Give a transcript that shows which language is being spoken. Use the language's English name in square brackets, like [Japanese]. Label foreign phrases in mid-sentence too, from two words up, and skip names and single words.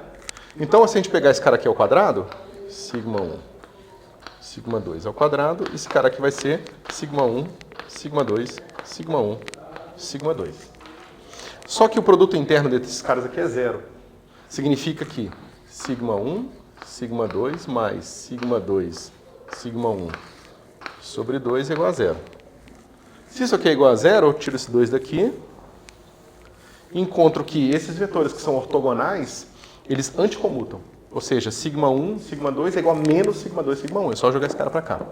[Portuguese] Então, se a gente pegar esse cara aqui ao quadrado, σ1, σ2 ao quadrado, esse cara aqui vai ser σ1, σ2, σ1, σ2. Só que o produto interno desses caras aqui é zero. Significa que σ1, σ2 mais σ2, σ1 sobre 2 é igual a zero. Se isso aqui é igual a zero, eu tiro esse 2 daqui e encontro que esses vetores que são ortogonais, eles anticomutam. Ou seja, σ1, σ2 é igual a menos σ2, σ1. É só jogar esse cara para cá.